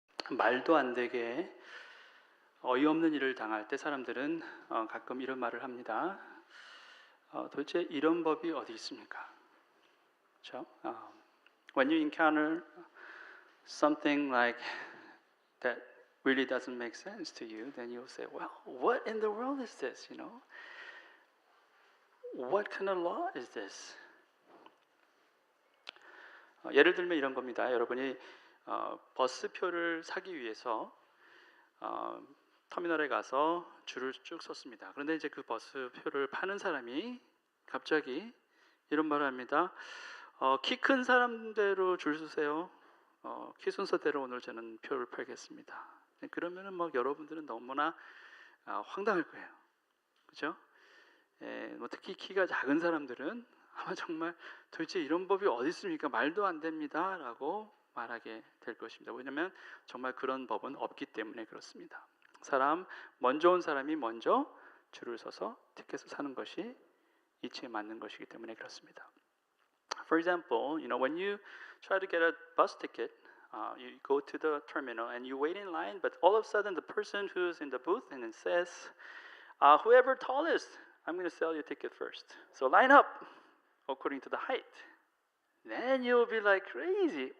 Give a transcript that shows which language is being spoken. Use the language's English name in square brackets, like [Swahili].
[Korean] 말도 안 되게 어이없는 일을 당할 때 사람들은 가끔 이런 말을 합니다. 도대체 이런 법이 어디 있습니까? 그렇죠? [English] When you encounter something like that really doesn't make sense to you, then you'll say, well, what in the world is this? You know, what kind of law is this? [Korean] 예를 들면 이런 겁니다. 여러분이 버스표를 사기 위해서 터미널에 가서 줄을 쭉 섰습니다. 그런데 이제 그 버스표를 파는 사람이 갑자기 이런 말을 합니다. 키 큰 사람대로 줄 서세요. 키 순서대로 오늘 저는 표를 팔겠습니다. 그러면은 뭐 여러분들은 너무나 황당할 거예요. 그렇죠? 특히 키가 작은 사람들은 아마 정말 도대체 이런 법이 어디 있습니까? 말도 안 됩니다 라고 말하게 될 것입니다. 왜냐하면 정말 그런 법은 없기 때문에 그렇습니다. 먼저 온 사람이 먼저 줄을 서서 티켓을 사는 것이 이치에 맞는 것이기 때문에 그렇습니다. [English] For example, when you try to get a bus ticket, you go to the terminal and you wait in line, but all of a sudden the person who's in the booth and it says, whoever tallest, I'm going to sell your ticket first. So line up according to the height. Then you'll be like crazy.